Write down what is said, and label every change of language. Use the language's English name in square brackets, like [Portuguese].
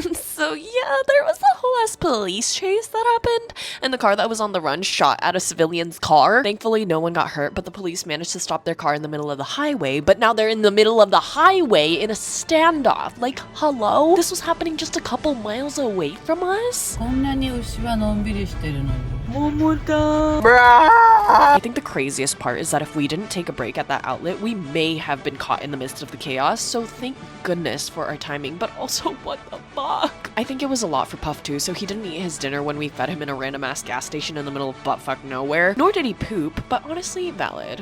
[English] So yeah, there was a whole ass police chase that happened, and the car that was on the run shot at a civilian's car. Thankfully, no one got hurt, but the police managed to stop their car in the middle of the highway, but now they're in the middle of the highway in a standoff. Like, hello? This was happening just a couple miles away from us? [Japanese] こんなに牛はのんびりしてるのに [English] I think the craziest part is that if we didn't take a break at that outlet, we may have been caught in the midst of the chaos, so thank goodness for our timing, but also what the fuck? I think it was a lot for Puff too, so he didn't eat his dinner when we fed him in a random ass gas station in the middle of buttfuck nowhere, nor did he poop, but honestly valid.